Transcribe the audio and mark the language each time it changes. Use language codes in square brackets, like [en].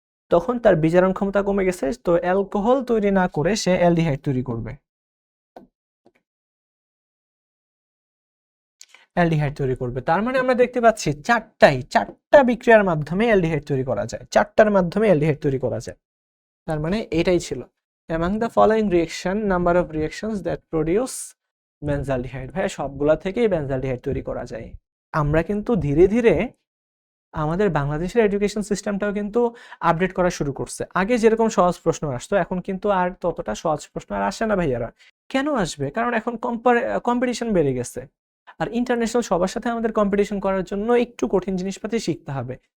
[bn] তখন তার বিজারণ ক্ষমতা কমে গেছে, তো অ্যালকোহল তৈরি না করে সে অ্যালডিহাইড তৈরি করবে, অ্যালডিহাইড তৈরি করবে। তার মানে আমরা দেখতে পাচ্ছি চারটা বিক্রিয়ার মাধ্যমে অ্যালডিহাইড তৈরি করা যায়, চারটার মাধ্যমে অ্যালডিহাইড তৈরি করা যায়। তার মানে এটাই ছিল [en] among the following reaction number of reactions that produce benzaldehyde. [bn] ভাই সবগুলা থেকেই বেনজালডিহাইড তৈরি করা যায়। আমরা কিন্তু ধীরে ধীরে আমাদের বাংলাদেশের এডুকেশন সিস্টেমটাও কিন্তু আপডেট করা শুরু করছে। আগে যেরকম সহজ প্রশ্ন আসতো এখন কিন্তু আর ততটা সহজ প্রশ্ন আর আসে না ভাইয়ারা। কেন আসবে? কারণ এখন কম্পিটিশন বেড়ে গেছে, আর ইন্টারন্যাশনাল সবার সাথে আমাদের কম্পিটিশন করার জন্য একটু কঠিন জিনিসপাতি শিখতে হবে।